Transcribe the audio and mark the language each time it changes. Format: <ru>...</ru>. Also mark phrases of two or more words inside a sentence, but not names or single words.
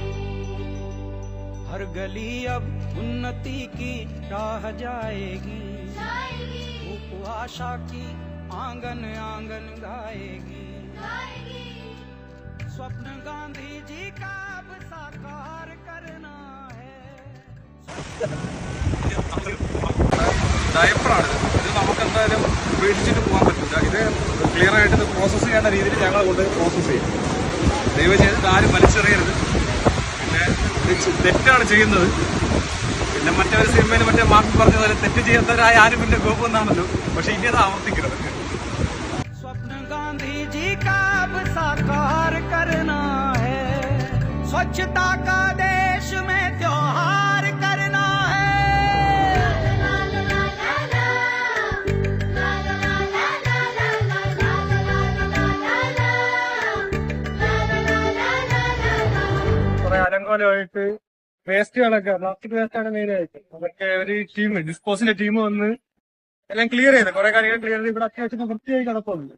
<hi>हर गली अब उन्नति की राह जाएगी, धूप आशा की आंगन आंगन गाएगी। स्वप्न गांधी जी का अब साकार करना है।</hi> <ml>ഡയപ്പറാണിത്. ഇത് നമുക്ക് എന്തായാലും ഉപേക്ഷിച്ചിട്ട് പോകാൻ പറ്റില്ല. ഇത് ക്ലിയർ ആയിട്ട് ഇത് പ്രോസസ്സ് ചെയ്യേണ്ട രീതിയിൽ ഞങ്ങൾ കൊണ്ട് പ്രോസസ്സ് ചെയ്യും. ദയവ് ചെയ്തിട്ട് ആരും വലിച്ചെറിയരുത്. പിന്നെ ഇത് തെറ്റാണ് ചെയ്യുന്നത്. പിന്നെ മറ്റേ സിനിമയിൽ മറ്റേ മാർക്ക് പറഞ്ഞ പോലെ തെറ്റ് ചെയ്യാത്തവരായ ആരും പിന്നെ ഗോപുന്നാണല്ലോ. പക്ഷെ ഇനി അത് ആവർത്തിക്കരുത്.</ml> <hi>स्वप्न गांधी जी का अब साकार करना है, स्वच्छता का देश में त्योहार करना है।</hi> <ml>കുറെ അലങ്കോലമായിട്ട് വേസ്റ്റുകളൊക്കെ</ml> <en>plastic waste</en> <ml>മെയിനായിട്ട്. അതൊക്കെ ഒരു ടീം ഡിസ്പോസിന്റെ ടീം വന്ന് എല്ലാം ക്ലിയർ ചെയ്ത് കുറെ കാര്യങ്ങൾ ക്ലിയർ ചെയ്ത് ഇവിടെ അത്യാവശ്യം വൃത്തിയായി കിടപ്പുണ്ട്.</ml>